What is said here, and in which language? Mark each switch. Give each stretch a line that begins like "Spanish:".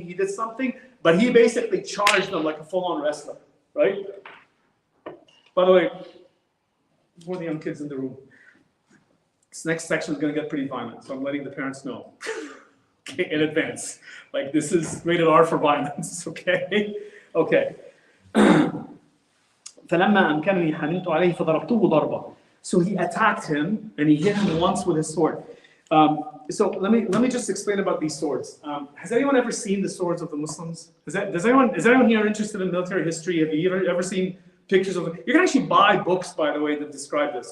English: He did something. But he basically charged them like a full-on wrestler. Right? By the way, for the young kids in the room, this next section is going to get pretty violent, so I'm letting the parents know in advance. Like, this is rated R for violence, okay? Okay.
Arabic: فلما أمكنني حملت عليه فضربته ضربة.
English: So he attacked him and he hit him once with his sword. So let me just explain about these swords. Has anyone ever seen the swords of the Muslims? Is anyone here interested in military history? Have you ever seen pictures of them? You can actually buy books, by the way, that describe this.